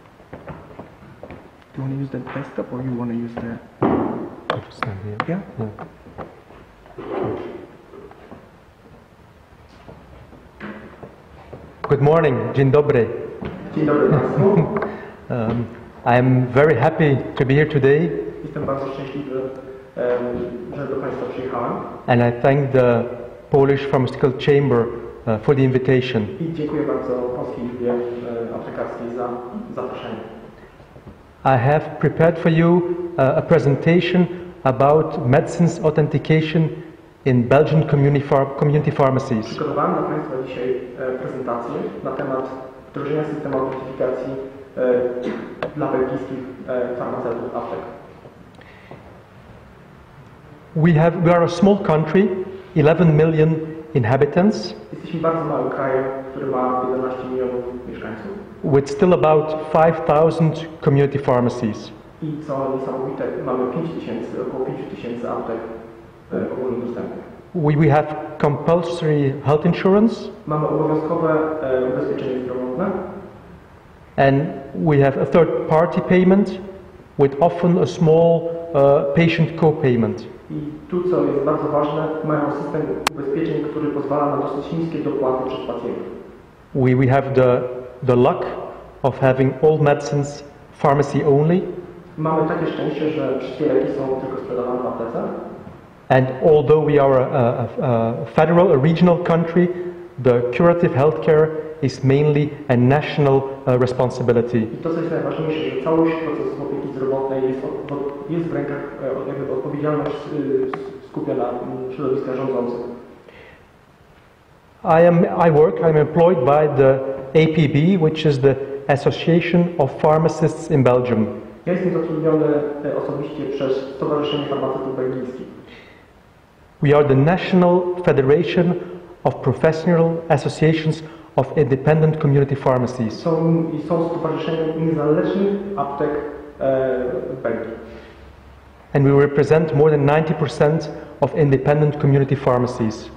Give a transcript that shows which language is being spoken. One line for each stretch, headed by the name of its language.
English: Do you want to use the desktop or you want to use the... I'll just stand here. Yeah? Yeah. Good morning,
Polish: dzień dobry. Dzień dobry Państwu.
English: I'm very happy to be here today,
Polish: Jestem bardzo szczęśliwy, że do Państwa przyjechałem
English: and I thank the Polish Pharmaceutical Chamber for the invitation.
Polish: i dziękuję bardzo Polskiej Izbie Aptekarskiej za zaproszenie.
English: I have prepared for you a presentation about medicines authentication in Belgian community pharmacies.
Polish: Przygotowałem dla Państwa dzisiaj prezentację na temat wdrożenia systemu autentyfikacji dla belgijskich farmaceutów aptek.
English: We are a small country, 11 million inhabitants,
Polish: Jesteśmy bardzo małym krajem, który ma 11 milionów mieszkańców
English: with still about 5,000 community pharmacies.
Polish: i co niesamowite, mamy około 5 tysięcy aptek ogólnodostępnych.
English: We have compulsory health insurance,
Polish: Mamy obowiązkowe ubezpieczenie zdrowotne
English: and we have a third-party payment with often a small patient co-payment.
Polish: i tu, co jest bardzo ważne, mają system ubezpieczeń, który pozwala na dosyć niskie dopłaty przez pacjentów.
English: We have the luck of having all medicines pharmacy only,
Polish: Mamy takie szczęście, że wszystkie leki są tylko sprzedawane w aptece.
English: and although we are a federal, a regional country, the curative healthcare is mainly a national responsibility.
Polish: I to, co jest najważniejsze, że całość procesu opieki zdrowotnej jest w rękach, jakby odpowiedzialność skupia na środowiskach rządzących.
English: I'm employed by the APB, which is the Association of Pharmacists in Belgium.
Polish: Ja jestem zatrudniony osobiście przez Stowarzyszenie Farmaceutów Belgijskich.
English: We are the National Federation of Professional Associations of Independent Community Pharmacies.
Polish: Są stowarzyszeniem niezależnych aptek w Belgii.
English: And we represent more than 90% of independent community pharmacies.